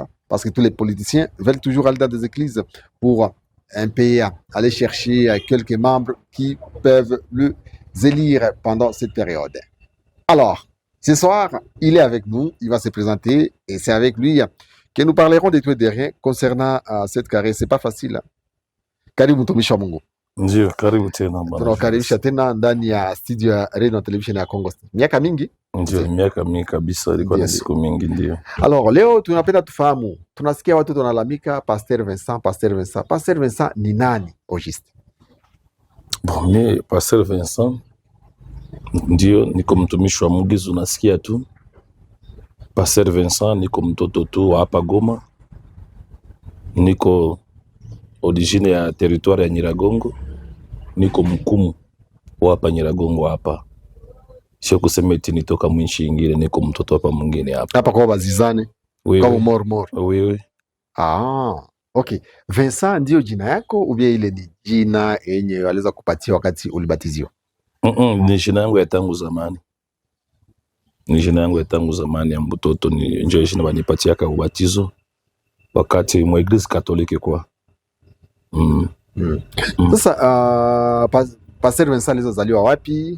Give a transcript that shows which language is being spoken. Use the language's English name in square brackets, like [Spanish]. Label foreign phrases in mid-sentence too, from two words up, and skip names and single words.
[French] Parce que tous les politiciens veulent toujours aller dans des églises pour un pays, aller chercher quelques membres qui peuvent le élire pendant cette période. Alors, ce soir, il est avec nous, il va se présenter et c'est avec lui que nous parlerons de tout et de rien concernant cette carrière. C'est pas facile. [Swahili] Karibu mtumishi wa Mungu. Ndio, karibu tena bwana. Tunakaribisha tena ndani ya studio ya Radio na Television ya Congo. Miaka mingi? Ndio, miaka mingi kabisa, ilikuwa ni siku mingi ndio. Alors, leo tunapenda tufahamu. Tunasikia watu tunalalamika Pasteur Vincent, Pasteur Vincent. Pasteur Vincent ni nani [French] au juste? [Swahili] Bon, mimi Pasteur Vincent ndio niko mtumishi wa Mungu, unasikia tu. Pasteur Vincent niko mtoto tu hapa Goma. Niko origine ya territoire ya Nyiragongo. Niko mkumu wa hapa Nyiragongo hapa. Sio kusema eti nitoka mwinchi ingine, niko mtoto hapa mwingine hapa. Hapa kwa bazizane. Kwa mor. Oui. Ah, okay. Vincent ndio jina yako [French] ou bien [Swahili] ile ni jina yenye waliweza kupatia wakati ulibatiziwa? Ni jina yangu ya tangu zamani. Ni jina yangu ya tangu zamani ya mtoto, ni ndio jina banipatia kwa ubatizo wakati mwa Eglise Katoliki kwa. Sasa Pasteur Vincent alizaliwa wapi?